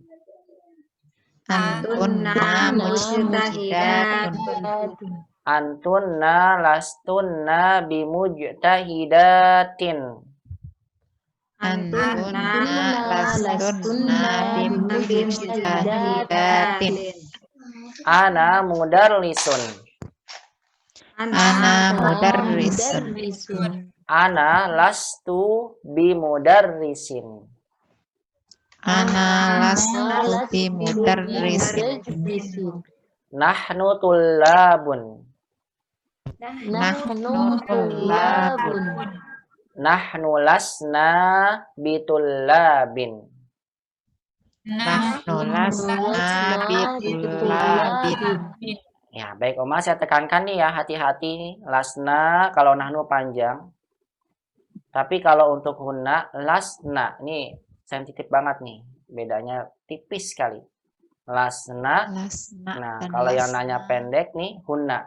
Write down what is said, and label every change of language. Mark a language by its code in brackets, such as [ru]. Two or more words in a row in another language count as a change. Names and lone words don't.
[ar] أنتن مجتهدات. أنتن لستن بمجتهدات. أنتن لستن بمجتهدات. أنا مدرس. أنا مدرس. أنا لست بمدرس. أنا لست بمدرس. نحن طلاب. نحن طلاب. نحن لسنا بطلاب. نحن لسنا بطلاب. [id] Ya, baik Oma, saya tekankan nih ya, hati-hati. Lasna kalau nahnu panjang. Tapi kalau untuk hunna, lasna. Nih, sensitif banget nih. Bedanya tipis sekali. Lasna. Nah, kalau yang nanya pendek nih, hunna.